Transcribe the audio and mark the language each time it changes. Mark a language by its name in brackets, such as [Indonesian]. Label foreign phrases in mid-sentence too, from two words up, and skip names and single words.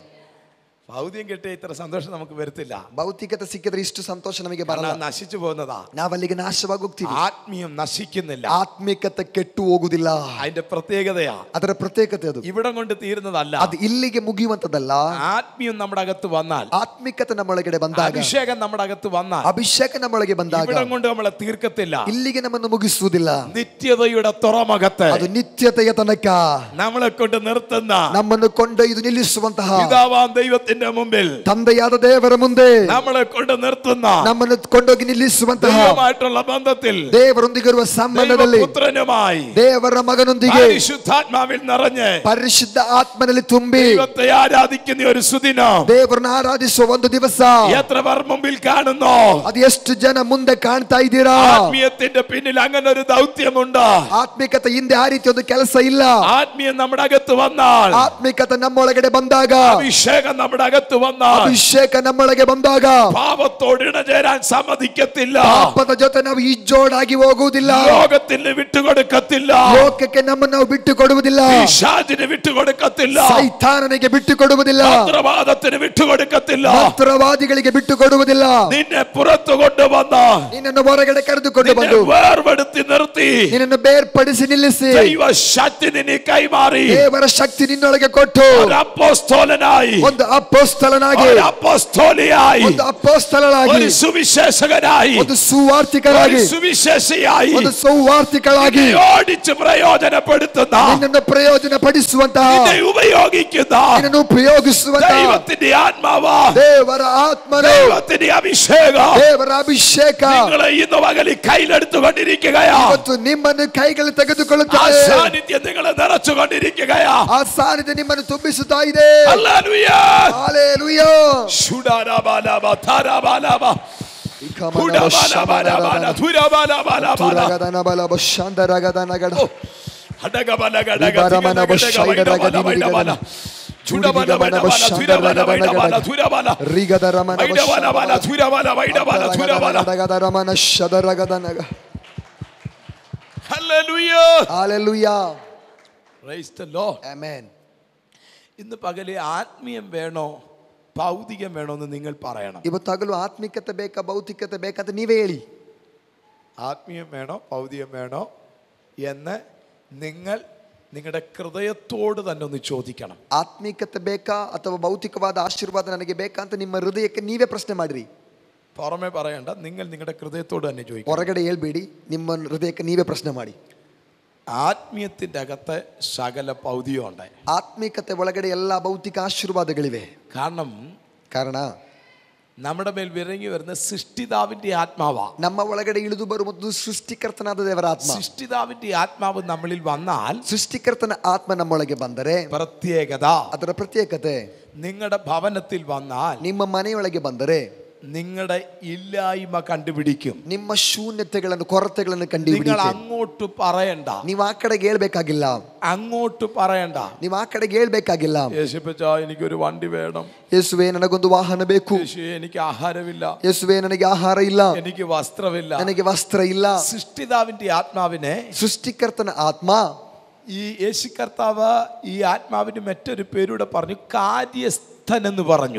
[Malayalam] ഭൗതികം കിട്ടിയ ഇത്ര സന്തോഷം നമുക്ക് വരത്തില്ല. [Kannada] ಭೌತಿಕತೆ ಸಿಕ್ಕಿದ್ರೆ ಇಷ್ಟು ಸಂತೋಷ ನಮಗೆ ಬರಲ್ಲ. [Malayalam] നശിച്ചു പോകുന്നതാ. [Kannada] ನಾವಲ್ಲಿಗೆ ನಾಶವಾಗಿ ಹೋಗ್ತೀವಿ. [Malayalam] ആത്മീയം നശിക്കുന്നില്ല. [Kannada] ಆತ್ಮಿಕತೆ ಕೆಟ್ಟು ಹೋಗುದಿಲ್ಲ. [Malayalam] അതിന്റെ പ്രത്യേകതയാ. [Kannada] ಅದರ ಪ್ರತ್ಯೇಕತೆ ಅದು. [Malayalam] ഇവിടം കൊണ്ട് തീരുന്നതല്ല. [Kannada] ಅದು ಇಲ್ಲಿಗೆ ಮುಗಿಯುವಂತದಲ್ಲ. [Malayalam] ആത്മീയം നമ്മുടെ അകത്ത് വന്നാൽ, [Kannada] ಆತ್ಮಿಕತೆ ನಮ್ಮೊಳಗಡೆ ಬಂದಾಗ, [Malayalam] അഭിഷേകം നമ്മുടെ അകത്ത് വന്നാൽ, [Kannada] ಅಭಿಷೇಕ ನಮ್ಮೊಳಗೆ ಬಂದಾಗ [Malayalam] ഇവിടം കൊണ്ട് നമ്മളെ തീർക്കത്തില്ല. [Kannada] ಇಲ್ಲಿಗೆ ನಮ್ಮನ್ನು ಮುಗಿಸುವುದಿಲ್ಲ. [Malayalam] നിത്യതയുടെ തുറമുഖത്ത് [Kannada] ಅದು ನಿತ್ಯತೆಯ ತನಕ [Malayalam] നമ്മളെ കൊണ്ട് നിർത്തുന്ന [Kannada] ನಮ್ಮನ್ನು ಕೊಂಡೊಯ್ದು ನಿಲ್ಲಿಸುವಂತಹ [Malayalam] പിതാവാം ദൈവത്തിന്റെ മുമ്പിൽ, [Kannada] ತಂದೆಯಾದ ದೇವರ ಮುಂದೆ [Malayalam] നമ്മളെ കൊണ്ട് നിർത്തുന്ന [Kannada] ನಮ್ಮನ್ನು ಕೊಂಡೋಗಿ ನಿಲ್ಲಿಸುವಂತಹ [Malayalam] ദൈവമായിട്ടുള്ള ബന്ധത്തിൽ, [Kannada] ದೇವರೊಂದಿಗಿರುವ ಸಂಬಂಧದಲ್ಲಿ, [Malayalam] പുത്രനുമായി [Kannada] ದೇವರ ಮಗನೊಂದಿಗೆ [Malayalam] പരിശുദ്ധാത്മാവിൽ നിറഞ്ഞ് [Kannada] ಪರಿಶುದ್ಧ ಆತ್ಮನಲ್ಲಿ ತುಂಬಿ [Malayalam] ദൈവത്തെ ആരാധിക്കുന്ന ഒരു സുദിനം [Kannada] ದೇವರನ್ನ ಆರಾಧಿಸುವ ಒಂದು ದಿವಸ [Malayalam] എത്ര പേർ മുമ്പിൽ കാണുന്നു? [Kannada] ಅದು ಎಷ್ಟು ಜನ ಮುಂದೆ ಕಾಣ್ತಾ ಇದ್ದೀರಾ? [Malayalam] ആത്മീയത്തിന്റെ പിന്നിൽ അങ്ങനെ ഒരു ദൗത്യമുണ്ട്. [Kannada] ಆತ್ಮಿಕತೆ ಹಿಂದೆ ಆ ರೀತಿ ಒಂದು ಕೆಲಸ ಇಲ್ಲ. [Malayalam] ആത്മീയം നമ്മുടെ അകത്ത് വന്നാൽ, [Kannada] ಆತ್ಮಿಕತೆ ನಮ್ಮೊಳಗಡೆ ಬಂದಾಗ, [Malayalam] അഭിഷേകം നമ്മുടെ അകത്ത് വന്നാൽ, [Kannada] ಅಭಿಷೇಕ ನಮ್ಮೊಳಗೆ ಬಂದಾಗ [Malayalam] പാപത്തോട് ഇണചേരാൻ സമ്മതിക്കത്തില്ല. [Kannada] ಪಾಪದ ಜೊತೆ ನಾವು ಇಜ್ಜೋಡಾಗಿ ಹೋಗುವುದಿಲ್ಲ. [Malayalam] ലോകത്തിന് വിട്ടുകൊടുക്കത്തില്ല. [Kannada] ಲೋಕಕ್ಕೆ ನಮ್ಮನ್ನು ನಾವು ಬಿಟ್ಟು ಕೊಡುವುದಿಲ್ಲ. [Malayalam] പിശാചിന് വിട്ടുകൊടുക്കത്തില്ല. [Kannada] ಸೈತಾನನಿಗೆ ಬಿಟ್ಟು ಕೊಡುವುದಿಲ್ಲ. [Malayalam] മന്ത്രവാദത്തിന് വിട്ടുകൊടുക്കത്തില്ല. [Kannada] ಮಂತ್ರವಾದಿಗಳಿಗೆ ಬಿಟ್ಟು ಕೊಡುವುದಿಲ್ಲ. [Malayalam] നിന്നെ പുറത്തു കൊണ്ടുവന്ന, [Kannada] ನಿನ್ನನ್ನು ಹೊರಗಡೆ ಕರೆದುಕೊಂಡು [Malayalam] നിന്നെ [Kannada] ಬಂದು [Malayalam] വേർപെടുത്തി നിർത്തി, [Kannada] ನಿನ್ನನ್ನು ಬೇರ್ಪಡಿಸಿ ನಿಲ್ಲಿಸಿ [Malayalam] ദൈവ ശക്തി നിന്നെ കൈമാറി, [Kannada] ದೇವರ ಶಕ್ತಿ ನಿನ್ನೊಳಗೆ ಕೊಟ್ಟು [Malayalam] ഒരു അപ്പോസ്തലനായി, [Kannada] ಒಂದು ಅಪೊಸ್ತಲನಾಗಿ, [Malayalam] ഒരു അപ്പോസ്തോലിയായി, [Kannada] ಒಂದು ಅಪೊಸ್ತಲನಾಗಿ, [Malayalam] ഒരു സുവിശേഷകനായി, [Kannada] ಒಂದು ಸುವಾರ್ತಿಕರಾಗಿ, [Malayalam] ഒരു സുവിശേഷയായി, [Kannada] ಒಂದು ಸೌವಾರ್ತಿಕರಾಗಿ [Malayalam] നിന്നെ ഓടിച്ച് പ്രയോജനപ്പെടുത്തുന്ന, [Kannada] ನಿನ್ನನ್ನು ಪ್ರಯೋಜನ ಪಡಿಸುವಂತಹ, [Malayalam] നിന്നെ ഉപയോഗിക്കുന്ന [Kannada] ನಿನ್ನನ್ನು ಉಪಯೋಗಿಸುವಂತಹ [Malayalam] ദൈവത്തിന്റെ ആത്മാവ്, [Kannada] ದೇವರ ಆತ್ಮನು, [Malayalam] ദൈവത്തിന്റെ അഭിഷേകം [Kannada] ದೇವರ ಅಭಿಷೇಕ [Malayalam] നിങ്ങളെ ഇന്ന് പകലിൽ കയ്യിലെടുത്തുകൊണ്ടിരിക്കുകയാ. [Kannada] ಇವತ್ತು ನಿಮ್ಮನ್ನು ಕೈಗಳು [Malayalam] ആ [Kannada] ತೆಗೆದುಕೊಳ್ಳುತ್ತದೆ. [Malayalam] സാന്നിധ്യം നിങ്ങളെ നിറച്ചുകൊണ്ടിരിക്കുകയാ. [Kannada] ಆ ಸಾನ್ನಿಧ್ಯ ನಿಮ್ಮನ್ನು ತುಂಬಿಸುತ್ತಾ ಇದೆ. [Malayalam] ഹല്ലേലൂയ, [Kannada] ಹಾಲೆಲೂಯಾ. ಶುಡಾರಾಬಾಲಾಬ, ತಾರಾಬಾಲಾಬ, ಹುಡಾಬಾಲಾಬಾಲಾಬಾಲ, ಧುರಾಬಾಲಾಬಾಲಾಬಾಲ, ತುರಗದನಬಲ ಶಾಂದರಗದನಗಡ ಹಡಗಬಲಗಡಗದಿಗಡಗಡಗಬಲ, ವೈಡಬಾಲ, ಚುಡಬಲಬಲಬಲ, ಧುರಬಲಬೈಡಬಲ, ಧುರಬಲ, ರಿಗದರಮನ ವೈಡಬಲಬಲ, ಧುರಬಲ, ವೈಡಬಲ, ಧುರಬಲ. ರಗದರಮನ ಶದರಗದನಗ. [Malayalam] ഹല്ലേലൂയ, [Kannada] ಹಾಲೆಲೂಯಾ. [English] Praise the Lord, [Malayalam] ആമേൻ. ഇന്ന് പകല് ആത്മീയം വേണോ ഭൗതികം വേണോ എന്ന് നിങ്ങൾ പറയണം. [Kannada] ಇವತ್ತಾಗಲೂ ಆತ್ಮಿಕತೆ ಬೇಕಾ ಭೌತಿಕತೆ ಬೇಕಂತ ನೀವೇ ಹೇಳಿ. [Malayalam] ആത്മീയം വേണോ ഭൗതികം വേണോ എന്ന് നിങ്ങൾ നിങ്ങളുടെ ഹൃദയത്തോട് തന്നെ ഒന്ന് ചോദിക്കണം. [Kannada] ಆತ್ಮಿಕತೆ ಬೇಕಾ ಅಥವಾ ಭೌತಿಕವಾದ ಆಶೀರ್ವಾದ ನನಗೆ ಬೇಕಾ ಅಂತ ನಿಮ್ಮ ಹೃದಯಕ್ಕೆ ನೀವೇ ಪ್ರಶ್ನೆ ಮಾಡ್ರಿ. [Malayalam] പുറമെ പറയണ്ട, നിങ്ങൾ നിങ്ങളുടെ ഹൃദയത്തോട് തന്നെ ചോദിക്കണം. [Kannada] ಹೊರಗಡೆ ಹೇಳ್ಬೇಡಿ, ನಿಮ್ಮ ಹೃದಯಕ್ಕೆ ನೀವೇ ಪ್ರಶ್ನೆ ಮಾಡಿ. [Malayalam] ആത്മീയത്തിന്റെ അകത്ത് സകല ഭൗതികമുണ്ട്. [Kannada] ಆತ್ಮಿಕತೆ ಒಳಗಡೆ ಎಲ್ಲ ಭೌತಿಕ ಆಶೀರ್ವಾದಗಳಿವೆ. [Malayalam] ಕಾರಣ നമ്മുടെ മേൽ ഇറങ്ങി വരുന്ന സൃഷ്ടിതാവിന്റെ ആത്മാവാ. [Kannada] ನಮ್ಮ ಒಳಗಡೆ ಇಳಿದು ಬರುವುದು ಸೃಷ್ಟಿಕರ್ತನಾದ ದೇವರ ಆತ್ಮ. [Malayalam] സൃഷ്ടിതാവിന്റെ ആത്മാവ് നമ്മളിൽ വന്നാൽ, [Kannada] ಸೃಷ್ಟಿಕರ್ತನ ಆತ್ಮ ನಮ್ಮೊಳಗೆ ಬಂದರೆ, ಅದರ ಪ್ರತ್ಯೇಕತೆ [Malayalam] നിങ്ങളുടെ ഭവനത്തിൽ വന്നാൽ, [Kannada] ನಿಮ್ಮ ಮನೆಯೊಳಗೆ ಬಂದರೆ [Malayalam] നിങ്ങളുടെ ഇല്ലായ്മ കണ്ടുപിടിക്കും. [Kannada] ನಿಮ್ಮ ಶೂನ್ಯತೆಗಳನ್ನು, ಕೊರತೆಗಳನ್ನು ಕಂಡುಹಿಡಿಯುತ್ತೆ. [Malayalam] നിങ്ങൾ അങ്ങോട്ട് പറയണ്ട, [Kannada] ನೀವು ಆ ಕಡೆಗೆ ಹೇಳ್ಬೇಕಾಗಿಲ್ಲ. [Malayalam] അങ്ങോട്ട് പറയണ്ട, [Kannada] ನೀವು ಆ ಕಡೆಗೆ ಹೇಳ್ಬೇಕಾಗಿಲ್ಲ. [Malayalam] യേശുപ്പച്ചാ എനിക്കൊരു വണ്ടി വേണം, [Kannada] ಯೇಸುವೇ ನನಗೊಂದು ವಾಹನ ಬೇಕು, [Malayalam] യേശുവേ എനിക്ക് ആഹാരമില്ല, [Kannada] ಯೇಸುವೇ ನನಗೆ ಆಹಾರ ಇಲ್ಲ, [Malayalam] എനിക്ക് വസ്ത്രമില്ല, [Kannada] ನನಗೆ ವಸ್ತ್ರ ಇಲ್ಲ. [Malayalam] സൃഷ്ടിതാവിന്റെ ആത്മാവിനെ, [Kannada] ಸೃಷ್ಟಿಕರ್ತನ ಆತ್ಮ, [Malayalam] ഈ യേശു കർത്താവ് ഈ ആത്മാവിന് മറ്റൊരു പേരൂടെ പറഞ്ഞു, കാര്യസ്ഥൻ എന്ന് പറഞ്ഞു.